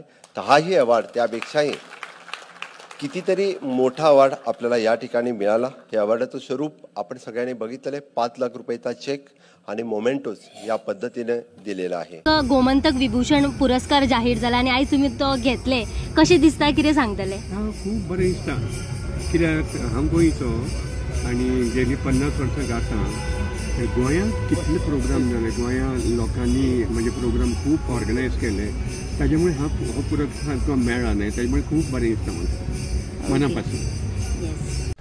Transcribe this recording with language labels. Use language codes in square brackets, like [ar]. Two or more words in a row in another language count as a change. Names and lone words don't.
[mr] तर हाही अवॉर्ड त्यापेक्षाही कितीतरी मोठा अवॉर्ड आपल्याला या ठिकाणी मिळाला. या अवॉर्डाचं स्वरूप आपण सगळ्यांनी बघितलं आहे. 5 लाख रुपयाचा चेक आणि मोमेंटोज या पद्धतीने दिलेला आहे. गोमंतक विभूषण पुरस्कार जाहीर झाला आणि आज तुम्ही तो घेतले, [kok] कसे दिसता, किती सांगतले? खूप बरें दिसता. कित्याक हांव गोंयचो आणि गेली 50 वर्सां जाता गोंयांत कितले प्रोग्राम जाले, गोंया लोकांनी म्हणजे प्रोग्राम खूप ऑर्गनायज केले. त्याच्यामुळे हो पुरस्कार तुका मेळ्ळा न्हय, त्याच्यामुळे खूप बरें दिसता म्हाका मनापासून.